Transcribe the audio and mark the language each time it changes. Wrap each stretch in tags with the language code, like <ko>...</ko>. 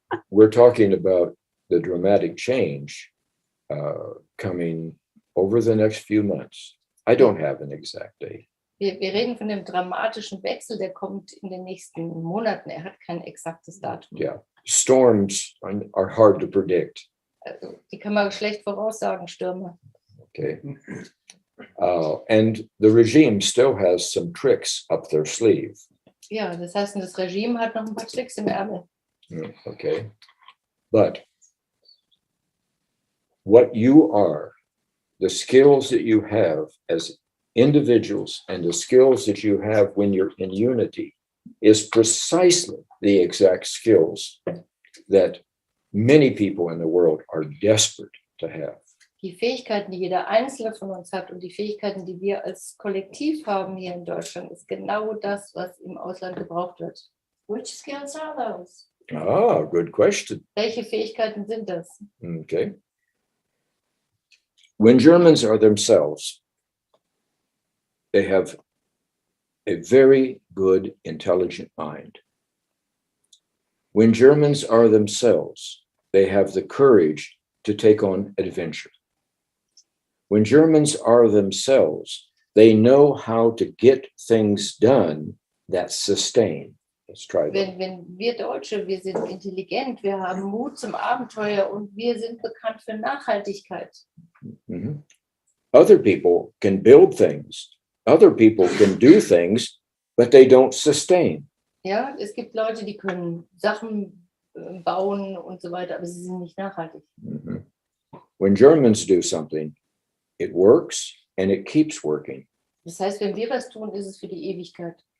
<en>we're talking about the dramatic change coming over the next few months. I don't have an exact date.</en> <de>Wir reden von dem dramatischen Wechsel, der kommt in den nächsten Monaten. Er hat kein exaktes Datum.</de> <en>Yeah, storms are hard to predict.</en> <de>Also, die kann man schlecht voraussagen, Stürme. Okay.</de> <en>And the regime still has some tricks up their sleeve.</en> <de>Ja, das heißt, das Regime hat noch ein paar Tricks im Ärmel. Okay.</de> <en>But what you are, the skills that you have as individuals and the skills that you have when you're in unity is precisely the exact skills that many people in the world are desperate to have.</en> <de>Die Fähigkeiten, die jeder Einzelne von uns hat und die Fähigkeiten, die wir als Kollektiv haben hier in Deutschland, ist genau das, was im Ausland gebraucht wird.</de> <en>Which skills are those? Ah, good question.</en> <de>Welche Fähigkeiten sind das? Okay.</de> <en>When Germans are themselves, they have a very good, intelligent mind. When Germans are themselves, they have the courage to take on adventure. When Germans are themselves, they know how to get things done that sustain. Let's try that.</en> <de>Wenn wir Deutsche, wir sind intelligent, wir haben Mut zum Abenteuer und wir sind bekannt für Nachhaltigkeit. Mm-hmm.</de> <en>Other people can build things. Other people can do things, but they don't sustain.</en> <de>Ja, es gibt Leute, die können Sachen bauen und so weiter, aber sie sind nicht nachhaltig. Mm-hmm.</de> <en>When Germans do something, it works and it keeps working.</en> <de>Das heißt, wenn wir was tun, ist es für die Ewigkeit.</de>